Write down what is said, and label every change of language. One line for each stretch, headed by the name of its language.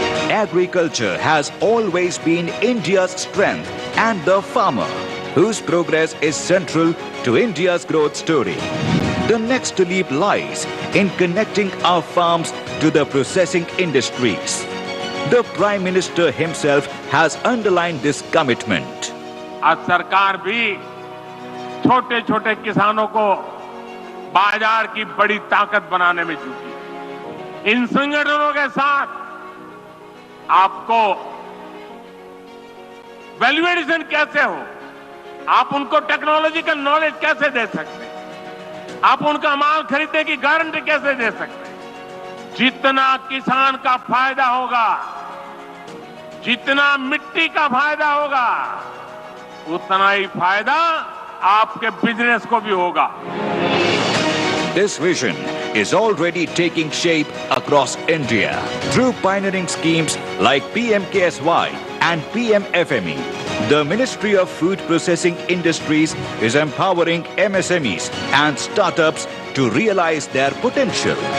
English: Agriculture has always been India's strength and the farmer, whose progress is central to India's growth story. The next leap lies in connecting our farms to the processing industries. The Prime Minister himself has underlined this commitment.
Hindi: आज सरकार भी छोटे छोटे किसानों को बाजार की बड़ी ताकत बनाने में जुटी है। इन संगठनों के साथ आपको वैल्यू एडिशन कैसे हो, आप उनको टेक्नोलॉजिकल नॉलेज कैसे दे सकते हैं, आप उनका माल खरीदने की गारंटी कैसे दे सकते हैं। जितना किसान का फायदा होगा, जितना मिट्टी का फायदा होगा, उतना ही फायदा आपके बिजनेस को भी होगा।
English: This vision is already taking shape across India through pioneering schemes like PMKSY and PMFME. The Ministry of Food Processing Industries is empowering MSMEs and startups to realize their potential.